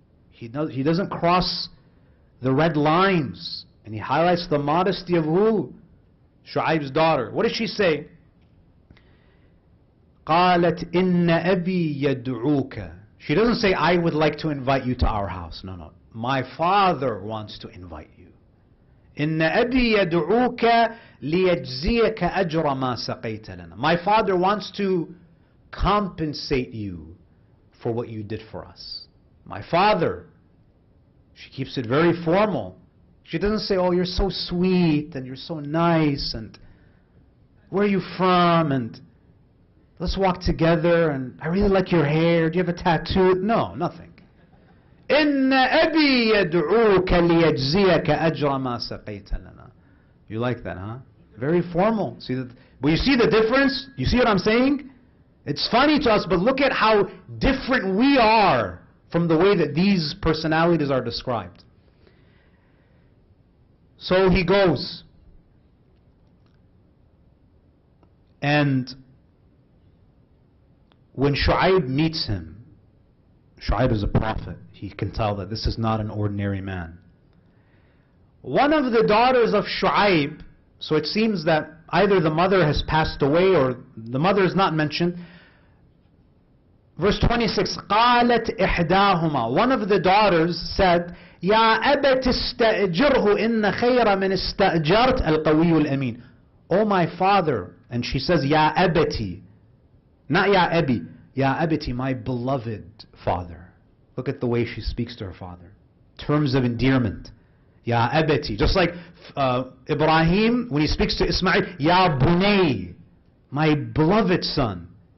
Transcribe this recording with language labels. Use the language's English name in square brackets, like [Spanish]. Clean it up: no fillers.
[English] He doesn't cross the red lines. And he highlights the modesty of who? Shu'aib's daughter. What does she say? [Arabic] قالت إن أبي يدعوك. [English] She doesn't say, I would like to invite you to our house. No. My father wants to invite you. [Arabic] إن أبي يدعوك ليجزيك أجر ما سقيت لنا. [English] My father wants to compensate you for what you did for us. My father. She keeps it very formal. She doesn't say, oh, you're so sweet and you're so nice and where are you from and let's walk together and I really like your hair. Do you have a tattoo? No, nothing. [Arabic] إن أبي يدعوك ليجزيك أجر ما سقيت لنا. [English] You like that, huh? Very formal. See that? But you see the difference? You see what I'm saying? It's funny to us, but look at how different we are from the way that these personalities are described. So he goes. And when Shu'aib meets him, Shu'aib is a prophet. He can tell that this is not an ordinary man. One of the daughters of Shu'aib, so it seems that either the mother has passed away or the mother is not mentioned. Verse 26, [Arabic] قالت إحداهما. [English] One of the daughters said, [Arabic] يا أبت استأجره إن خير من استأجرت القوي الأمين. [English] Oh my father. And she says, [Arabic] يا أبتي. [English] Not [Arabic] يا أبي. يا أبتي, [English] my beloved father. Look at the way she speaks to her father. Terms of endearment. [Arabic] Ya abati. [English] Just like Ibrahim, when he speaks to Ismail, [Arabic] Ya bunay, [English] my beloved son.